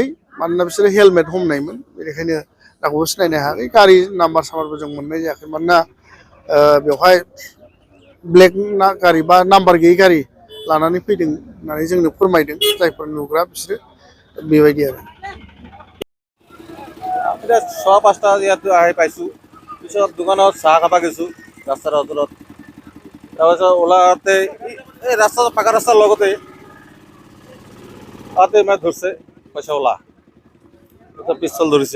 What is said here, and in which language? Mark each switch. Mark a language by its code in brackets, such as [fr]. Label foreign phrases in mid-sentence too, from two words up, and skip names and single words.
[brx] मानोना बिसोरो हेलमेट हमनायमोन, बेनिखायनो रावखौबो सिनायनो हायाखै। गारि नाम्बार साम्बारबो जों मोननाय जायाखै। मानोना बेवहाय ब्लेक गारि बा नाम्बार गैयि गारि लानानै फैदों होननानै जोंनो फोरमायदों जायफोर नुग्रा बिसोरो। बेबायदि आरो [as] এতিয়া 5:15 ইয়াতো আহি পাইছোঁ। পিছত দোকানত চাহ খাব গৈছোঁ ৰাস্তাৰ ওচৰত। তাৰপিছত ওলাওঁতে এই ৰাস্তা পাকা ৰাস্তাৰ লগতে তাতে মানে ধৰিছে পইচা ওলা, পিস্তল ধৰিছে।